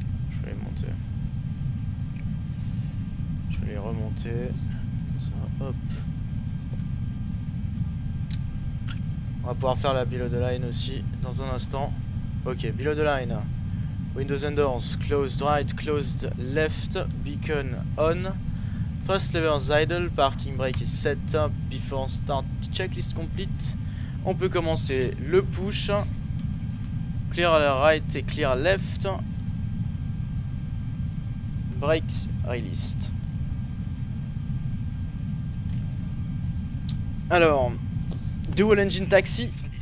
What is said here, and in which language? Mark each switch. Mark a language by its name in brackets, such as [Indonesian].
[French] Je vais les monter. Je vais les remonter. Comme ça, hop. On va pouvoir faire la below the line aussi dans un instant. [English] Ok, below the line. Windows and doors, closed right, closed left, beacon on. Thrust levers idle, parking brake is set, before start checklist complete. [French] On peut commencer le push. [English] Clear right et clear left. Brakes released. Alors, dual engine taxi.